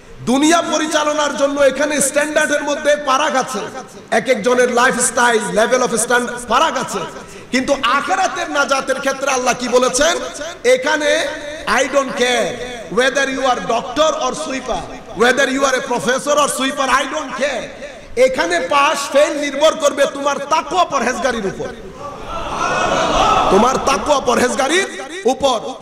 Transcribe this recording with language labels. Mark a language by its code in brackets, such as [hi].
[bn] দুনিয়া পরিচালনার জন্য এখানে স্ট্যান্ডার্ডের মধ্যে ফারাক আছে, এক একজনের লাইফস্টাইল, লেভেল অফ স্ট্যান্ডার্ড ফারাক আছে। কিন্তু আখিরাতের নাজাতের ক্ষেত্রে আল্লাহ কি বলেছেন? এখানে [en] I don't care whether you are doctor or sweeper, whether you are a professor or sweeper, I don't care. [bn] এখানে পাস ফেল নির্ভর করবে তোমার তাকওয়া পরহেজগারির উপর, তোমার তাকওয়া পরহেজগারির উপর।